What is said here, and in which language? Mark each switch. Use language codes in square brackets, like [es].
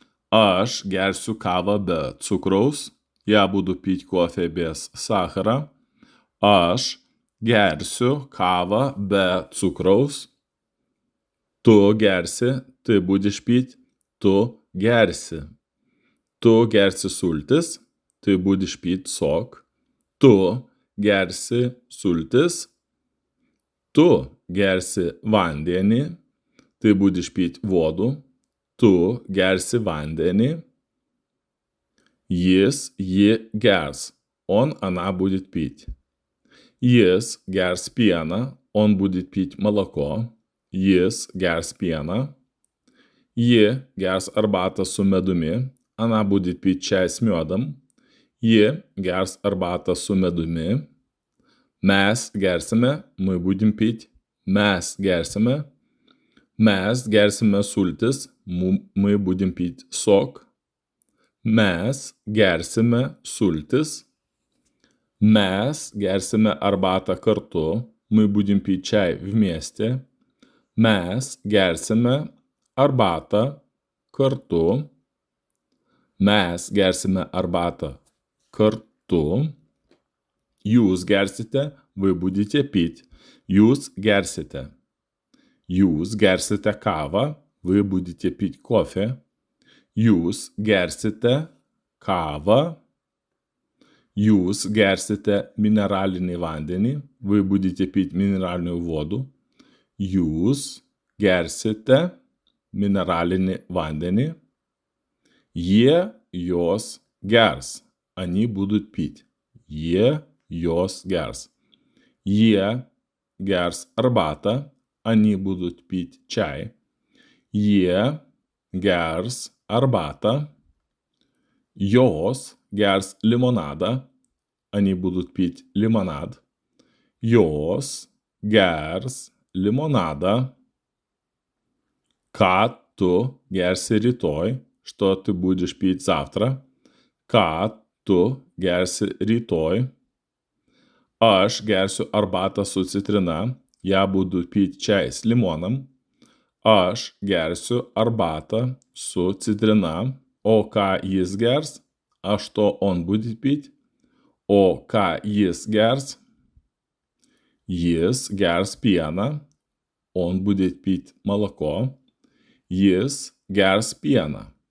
[lt] Aš gersiu kavą be cukraus. [ru] Я буду пить кофе без сахара. [lt] Aš gersiu kavą be cukraus. Tu gersi, [ru] ты будешь пить. [lt] Tu gersi. Tu gersi sultis. [ru] Ты будешь пить сок. [lt] Tu gersi sultis. Tu gersi vandenį. [ru] Ты будешь пить воду. [lt] Tu gersi vandenį. Jis, ji gers. [ru] Она будет пить. [lt] Jis gers pieną. [ru] Он будет пить молоко. [lt] Jis gers pieną. Ji gers arbatą su medumi. [ru] Она будет пить чай с медом. [lt] Ji gers arbatą su medumi. Mes gersime, [ru] мы будем пить. [lt] Mes gersime. Mes gersime sultis, [ru] мы будем пить сок. [lt] Mes gersime sultis. Mes gersime arbatą kartu, [ru] мы будем пить чай вместе. [lt] Mes gersime arbatą kartu. Mes gersime arbatą kartu. Jūs gersite, [ru] вы будете пить. [lt] Jūs gersite. Jūs gersite kavą, [ru] вы будете пить кофе. [lt] Jūs gersite kavą. Jūs gersite mineralinį vandenį, [ru] вы будете пить минеральную воду. [lt] Jūs gersite mineralinį vandenį. Jos gers. [ru] Они будут пить. [lt] Jos gers. Gers арбата. [ru] Они будут пить чай. [lt] Gers арбата. Jos gers лимонада. [ru] Они будут пить лимонад. [lt] Jos gers лимонада. Ką tu gersi rytoj? [ru] Что ты будешь пить завтра? [lt] Ką tu gersi rytoj? Aš gersiu arbatą su citrina. [ru] Я буду пить чай с лимоном. [lt] Aš gersiu arbatą su citrina. O ką jis gers? [ru] А что он будет пить? [lt] O ką jis gers? Jis gers pieną. [ru] Он будет пить молоко. [lt] Jis gers pieną.